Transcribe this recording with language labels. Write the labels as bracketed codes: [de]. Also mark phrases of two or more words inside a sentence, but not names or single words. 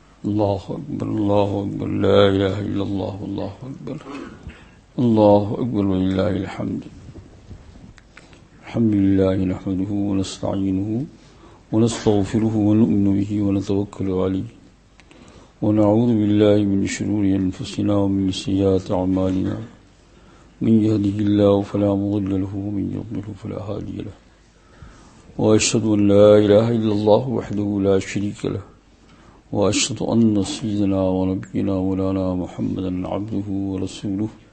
[ar] اللہ اکبر اللہ اکبر لا الہ الا اللہ اللہ اکبر اللہ اکبر وللہ الحمد الحمد للہ نحمده ونستعینه ونستغفره ونؤمن به ونتوکل علیہ ونعوذ باللہ من شرور انفسنا ومن سیئات اعمالنا من يهده الله فلا مضل له ومن يضلل فلا هادي له واشهد ان لا اله الا الله وحده لا شريك له وأشهد أن سيدنا ونبينا مولانا محمدا عبده ورسوله